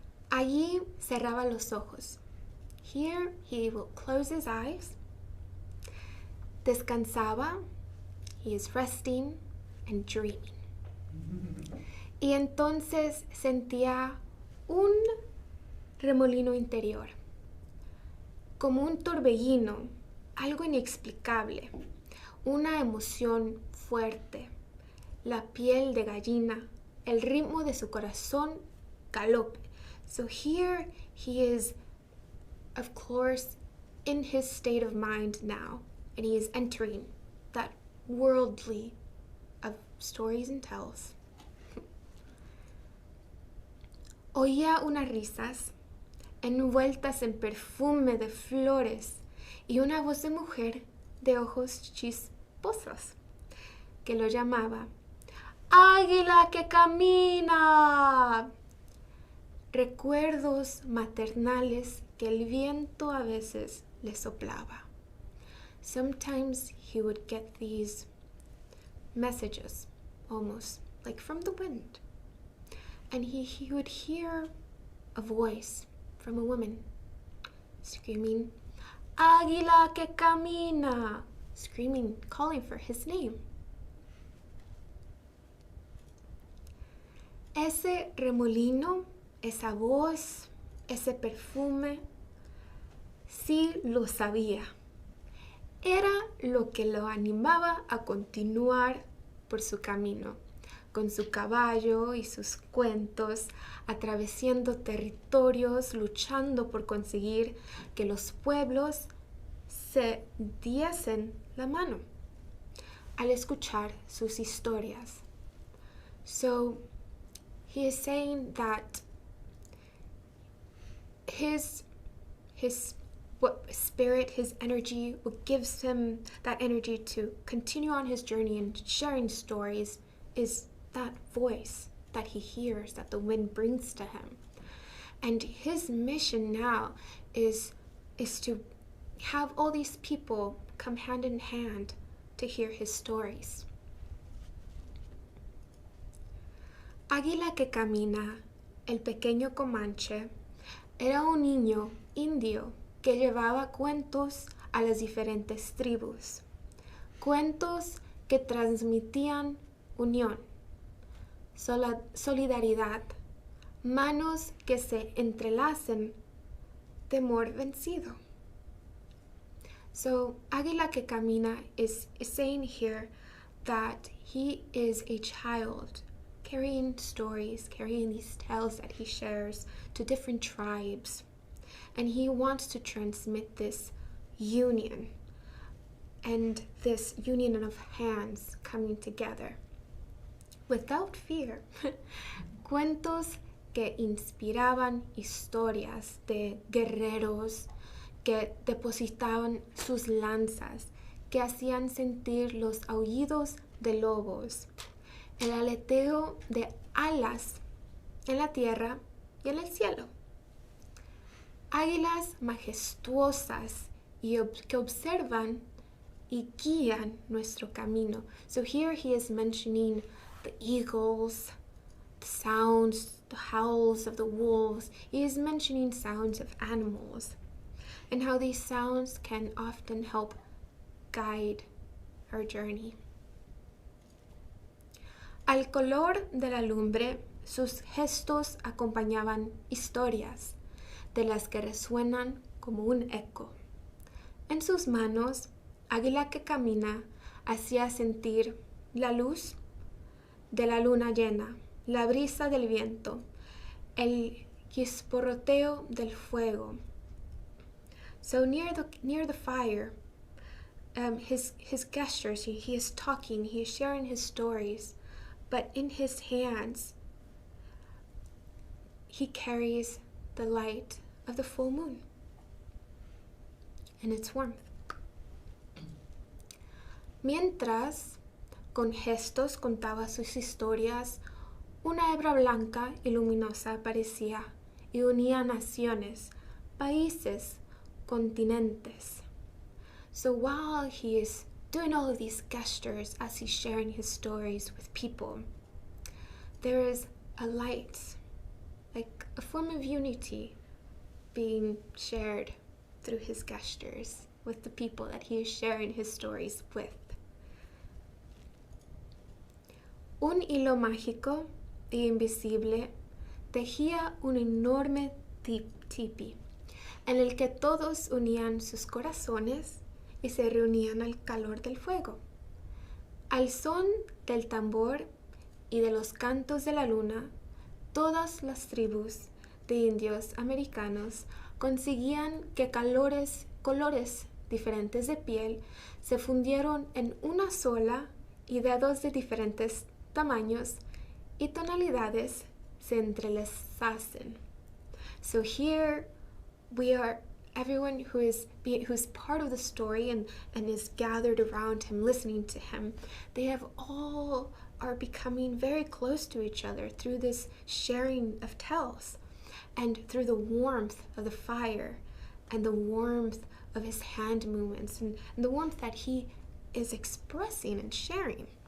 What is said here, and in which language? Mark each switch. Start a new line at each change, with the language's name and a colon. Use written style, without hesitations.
Spanish: Allí cerraba los ojos.
English: Here he will close his eyes.
Spanish: Descansaba.
English: He is resting and dreaming.
Spanish: Y entonces sentía un remolino interior, como un torbellino, algo inexplicable, una emoción fuerte, la piel de gallina, el ritmo de su corazón galope.
English: So here he is, of course, in his state of mind now, and he is entering that worldly of stories and tales.
Spanish: Oía unas risas envueltas en perfume de flores y una voz de mujer de ojos chisposos que lo llamaba Águila que camina. Recuerdos maternales que el viento a veces le soplaba.
English: Sometimes he would get these messages, almost like from the wind. And he would hear a voice from a woman screaming, Águila que camina, screaming, calling for his name.
Spanish: Ese remolino, esa voz, ese perfume, Sí lo sabía. Era lo que lo animaba a continuar por su camino, con su caballo y sus cuentos, atravesando territorios, luchando por conseguir que los pueblos se diesen la mano al escuchar sus historias.
English: So he is saying that his what spirit, his energy, what gives him that energy to continue on his journey and sharing stories is that voice that he hears, that the wind brings to him. And his mission now is to have all these people come hand in hand to hear his stories.
Spanish: Águila que camina, el pequeño Comanche, era un niño indio que llevaba cuentos a las diferentes tribus, cuentos que transmitían unión, solidaridad, manos que se entrelacen, temor vencido.
English: So Águila que camina is saying here that he is a child carrying stories, carrying these tales that he shares to different tribes. And he wants to transmit this union and this union of hands coming together without fear.
Spanish: Cuentos que inspiraban historias de guerreros que depositaban sus lanzas, que hacían sentir los aullidos de lobos, el aleteo de alas en la tierra y en el cielo. Águilas majestuosas y que observan y guían nuestro camino.
English: So here he is mentioning the eagles, the sounds, the howls of the wolves. He is mentioning sounds of animals and how these sounds can often help guide our journey.
Spanish: Al color de la lumbre, sus gestos acompañaban historias de las que resuenan como un eco. En sus manos, Águila que camina hacía sentir la luz de la luna llena, la brisa del viento, el chisporroteo del fuego.
English: So near the fire, his gestures, he is talking, he is sharing his stories, but in his hands, he carries the light of the full moon and its warmth.
Spanish: Mientras, con gestos contaba sus historias, una hebra blanca y luminosa aparecía y unía naciones, países, continentes.
English: So while he is doing all of these gestures as he's sharing his stories with people, there is a light, like a form of unity being shared through his gestures with the people that he is sharing his stories with.
Spanish: Un hilo mágico y invisible tejía un enorme tipi en el que todos unían sus corazones y se reunían al calor del fuego. Al son del tambor y de los cantos de la luna, todas las tribus de indios americanos conseguían que colores diferentes de piel se fundieron en una sola y dedos de diferentes tamaños y tonalidades se entrelazasen.
English: So here we are, everyone who's part of the story and is gathered around him, listening to him, they are becoming very close to each other through this sharing of tales and through the warmth of the fire and the warmth of his hand movements and the warmth that he is expressing and sharing.